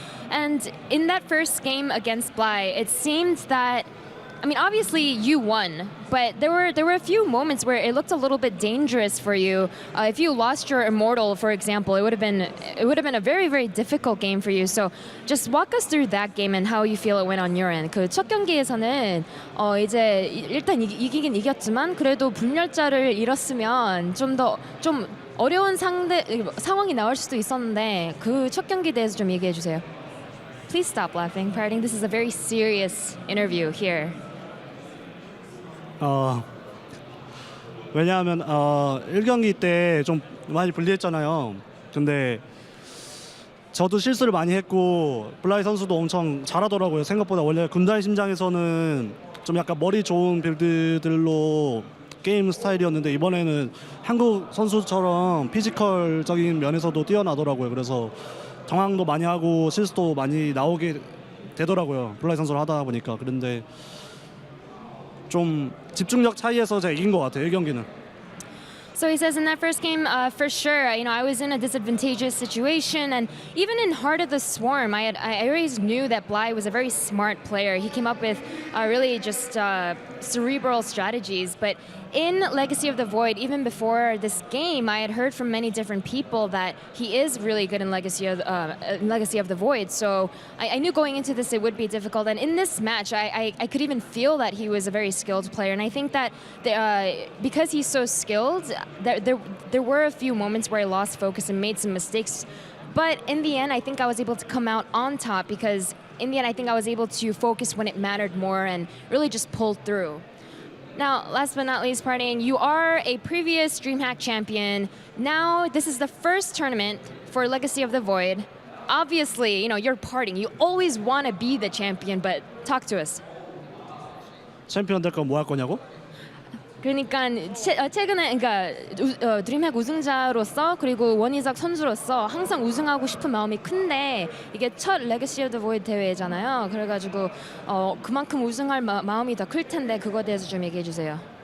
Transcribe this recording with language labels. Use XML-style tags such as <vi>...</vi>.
<en>And in that first game against Bly, it seemed that, I mean, obviously you won, but there were a few moments where it looked a little bit dangerous for you. If you lost your Immortal, for example, it would have been a very, very difficult game for you. So just walk us through that game and how you feel it went on your end.</en> <ko>그 첫 경기에서는 이제 일단 이기긴 이겼지만 그래도 분열자를 잃었으면 좀 어려운 상황이 나올 수도 있었는데 그 첫 경기에 대해서 좀 얘기해 주세요.</ko> <en>Please stop laughing, Parting. This is a very serious interview here.</en> <ko>왜냐하면 1경기 때 좀 많이 불리했잖아요. 근데 저도 실수를 많이 했고 블라이 선수도 엄청 잘하더라고요. 생각보다 원래 군단의 심장에서는 좀 약간 머리 좋은 빌드들로 게임 스타일이었는데 이번에는 한국 선수처럼 피지컬적인 면에서도 뛰어나더라고요. 그래서 당황도 많이 하고 실수도 많이 나오게 되더라고요. 블라이 선수를 하다 보니까. 그런데 좀 집중력 차이에서 제가 이긴 것 같아요. 1경기는.</ko> <en>So he says in that first game, for sure, I was in a disadvantageous situation, and even in Heart of the Swarm, I always knew that Bly was a very smart player. He came up with really just cerebral strategies, but in Legacy of the Void, even before this game, I had heard from many different people that he is really good in Legacy of the Void. So I knew going into this it would be difficult. And in this match, I could even feel that he was a very skilled player. And I think that because he's so skilled, there were a few moments where I lost focus and made some mistakes. But in the end, I think I was able to come out on top because in the end, I think I was able to focus when it mattered more and really just pull through. Now, last but not least, Parting, you are a previous DreamHack champion. Now, this is the first tournament for Legacy of the Void. Obviously, you're Parting. You always want to be the champion, but talk to us.</en> <ko>챔피언 될 건 뭐 할 거냐고? 그러니까 최근에 드림핵 우승자로서 그리고 원희석 선수로서 항상 우승하고 싶은 마음이 큰데 이게 첫 레거시 오브 더 보이드 대회잖아요. 그래가지고 그만큼 우승할 마음이 더 클 텐데 그거에 대해서 좀 얘기해 주세요.</ko>